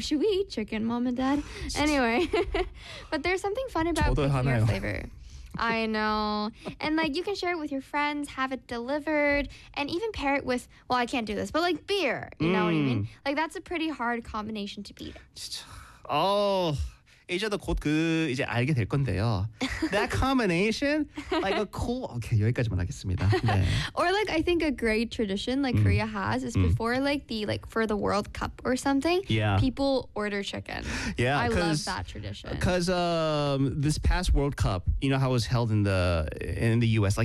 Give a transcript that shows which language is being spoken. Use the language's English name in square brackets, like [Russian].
[English] should we eat chicken, mom and dad? Anyway, but there's something fun about picking your flavor. I know. And like you can share it with your friends, have it delivered, and even pair it with, well, I can't do this, but like beer. You know what I mean? Like that's a pretty hard combination to beat. [Korean] 진짜. 이제도 곧 그 이제 알게 될 건데요. [English] That combination, like a cool. Okay, [Korean] 여기까지만 하겠습니다. [English] 네. Or like I think a great tradition like Korea has is before like the like for the World Cup or something. Yeah. People order chicken. Yeah. I love that tradition. Because this past World Cup, you know how it was held in the U.S.